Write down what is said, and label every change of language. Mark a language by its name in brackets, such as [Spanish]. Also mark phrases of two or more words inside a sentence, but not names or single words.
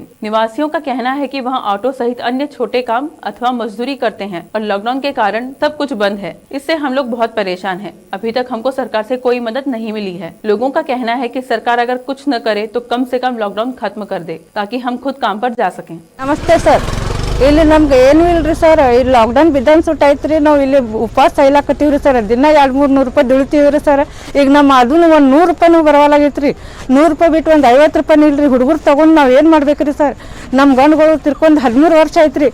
[Hindi] निवासियों का कहना है कि वहां ऑटो सहित अन्य छोटे काम अथवा मजदूरी करते हैं और लॉकडाउन के कारण सब कुछ बंद है। इससे हम लोग बहुत परेशान हैं। अभी तक हमको सरकार से कोई मदद नहीं मिली है। लोगों का कहना है कि सरकार अगर कुछ न करे तो कम से कम लॉकडाउन खत्म कर दे, ताकि हम खुद काम पर जा सकें। नमस्ते सर, [Kannada] ಇಲ್ಲಿ ನಮ್ಗೆ ಏನು ಇಲ್ರಿ ಸರ್, ಇಲ್ಲಿ ಲಾಕ್ಡೌನ್ ಬಿದ್ದಾನ್ ಸುಟ್ಟು ಐತ್ರಿ. ನಾವು ಇಲ್ಲಿ ಉಪವಾಸ ಸಾಯ್ಲಾಕತ್ತೀವ್ರಿ ಸರ್. ದಿನ 200-300 ರೂಪಾಯಿ ದುಡಿತೀವ್ರಿ ಸರ್. ಈಗ ನಮ್ಮ ಅದನ್ನು ಒಂದು 100 ರೂಪಾಯಿನೂ ಬರವಾಲಾಗೈತ್ರಿ. 100 ರೂಪಾಯಿ ಬಿಟ್ಟು ಒಂದು 50 ರೂಪಾಯಿ ಇಲ್ರಿ. ಹುಡುಗರು ತಗೊಂಡು ನಾವು ಏನು ಮಾಡ್ಬೇಕ್ರಿ ಸರ್? ನಮ್ಮ ಗಂಡುಗಳು ತಿರ್ಕೊಂಡು 13 ವರ್ಷ ಐತ್ರಿ.